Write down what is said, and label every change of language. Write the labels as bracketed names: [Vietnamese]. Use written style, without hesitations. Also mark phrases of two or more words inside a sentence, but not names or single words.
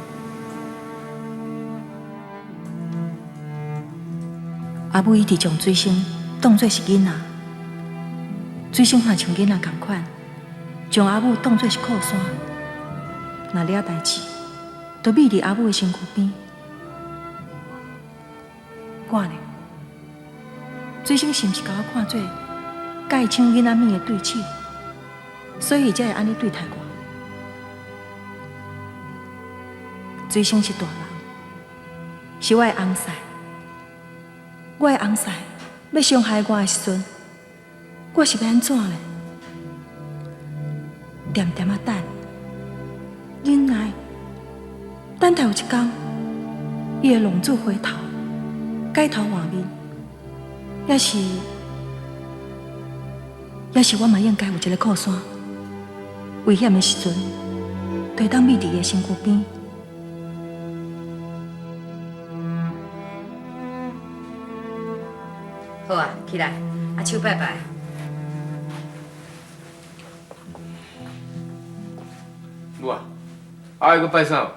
[Min Nan Chinese] 阿母一直将水星当作是囡仔，水星嘛像囡仔同款，将阿母当作是靠山，若了代志。就倚伫阿母的身躯边，我呢？水星是毋是甲我看做甲伊抢囡仔命的对手，所以伊才会安尼对待我？水星是大人，是我的翁婿，我的翁婿要伤害我的时阵，我是要安怎呢？点点啊等，忍耐。等待有一天，伊会浪子回头，改头换面，也是我嘛应该有一个靠山，危险的时阵，就会当倚伫伊的身躯边。好啊，起来，阿手拜拜。母啊，还要拜啥？